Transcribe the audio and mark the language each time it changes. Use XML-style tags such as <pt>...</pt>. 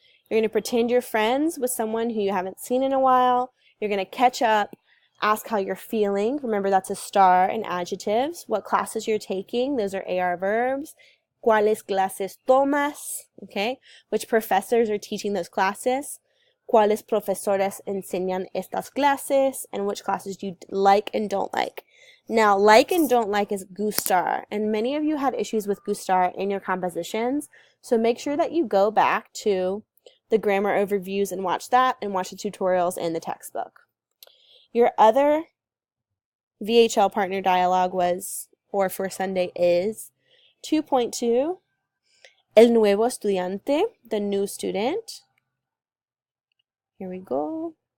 <en>You're going to pretend you're friends with someone who you haven't seen in a while. You're going to catch up, ask how you're feeling. Remember, that's a star and adjectives. What classes you're taking. Those are AR verbs.</en> <es>¿Cuáles clases tomas?</es> <en>Okay. Which professors are teaching those classes?</en> <es>¿Cuáles profesores enseñan estas clases?</es> <en>And which classes you like and don't like. Now, like and don't like is gustar. And many of you had issues with gustar in your compositions. So make sure that you go back to the grammar overviews and watch that, and watch the tutorials in the textbook. Your other VHL partner dialogue was, or for Sunday is, 2.2,</en> <es>El nuevo estudiante,</es> <en>the new student. Here we go.</en>